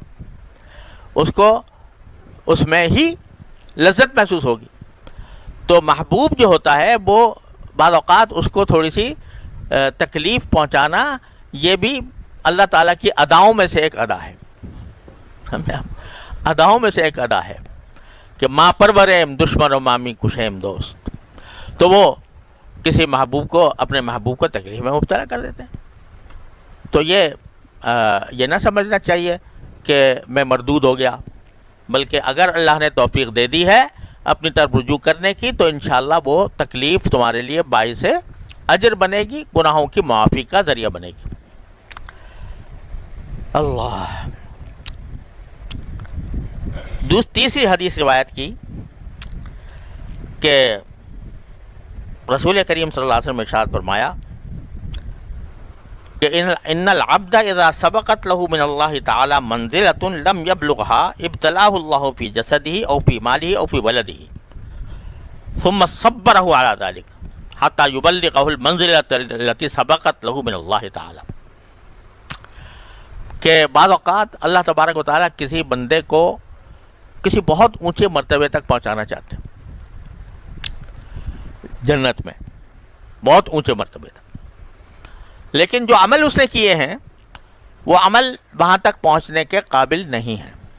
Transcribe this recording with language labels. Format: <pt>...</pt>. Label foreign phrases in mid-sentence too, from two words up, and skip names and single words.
<ur>اس کو اس میں ہی لذت محسوس ہوگی. تو محبوب جو ہوتا ہے وہ بعض اوقات اس کو تھوڑی سی تکلیف پہنچانا یہ بھی اللہ تعالیٰ کی اداؤں میں سے ایک ادا ہے. اداؤں میں سے ایک ادا ہے کہ</ur> <fa>ماں پروریم دشمن و مامی کشیم دوست.</fa> <ur>تو وہ کسی محبوب کو، اپنے محبوب کو تکلیف میں مبتلا کر دیتے ہیں. تو یہ نہ سمجھنا چاہیے کہ میں مردود ہو گیا، بلکہ اگر اللہ نے توفیق دے دی ہے اپنی طرف رجوع کرنے کی تو انشاءاللہ وہ تکلیف تمہارے لیے باعث اجر بنے گی، گناہوں کی معافی کا ذریعہ بنے گی. اللہ. تیسری حدیث روایت کی کہ رسول کریم صلی اللہ علیہ وسلم نے ارشاد فرمایا کہ</ur> <ar>ان العبد اذا سبقت له من الله تعالی منزلۃ لم يبلغها ابتلاه الله في جسده او في ماله او في ولده ثم صبره على ذلك حتى يبلغه المنزلۃ التي سبقت له من الله تعالی. کہ بعض اوقات اللہ تبارک و تعالیٰ کسی بندے کو کسی بہت اونچے مرتبے تک پہنچانا چاہتے ہیں، جنت میں بہت اونچے مرتبے تک، لیکن جو عمل اس نے کیے ہیں وہ عمل وہاں تک پہنچنے کے قابل نہیں ہیں.</ar>